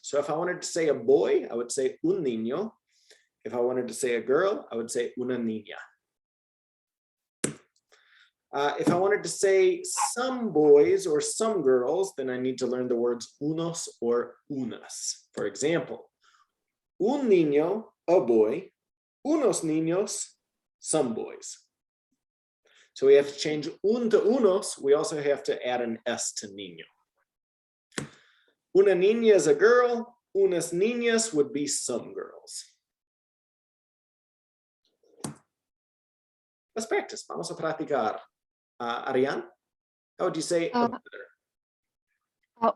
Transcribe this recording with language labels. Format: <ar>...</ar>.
<en>So if I wanted to say a boy, I would say</en> <es>un niño.</es> <en>If I wanted to say a girl, I would say</en> <es>una niña.</es> <en>If I wanted to say some boys or some girls, then I need to learn the words unos or unas. For example,</en> <es>un niño,</es> <en>a boy,</en> <es>unos niños,</es> <en>some boys. So we have to change un to unos. We also have to add an S to niño.</en> <es>Una niña</es> <en>is a girl.</en> <es>Unas niñas</es> <en>would be some girls. Let's practice.</en> <es>Vamos a practicar.</es> <en>Arianne, how would you say a brother?</en>